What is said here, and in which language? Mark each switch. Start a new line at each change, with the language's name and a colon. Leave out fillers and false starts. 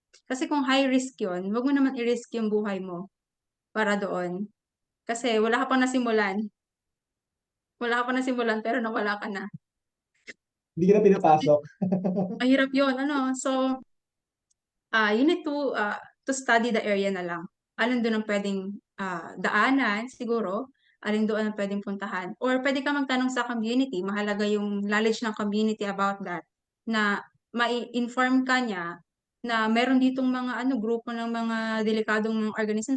Filipino: Kasi kung high risk yun, wag mo naman i-risk yung buhay mo para doon. Kasi wala ka pang nasimulan. Wala ka pang nasimulan pero nawala ka na. Hindi ka na pinapasok. Mahirap yun,
English: So, you need to study the area
Filipino: na lang. Alin doon ang pwedeng daanan, siguro. Alin doon ang pwedeng puntahan. Or pwede ka magtanong sa community. Mahalaga yung knowledge ng community
English: about that.
Filipino: Na ma-inform ka niya na meron ditong mga grupo ng mga delikadong mga organism.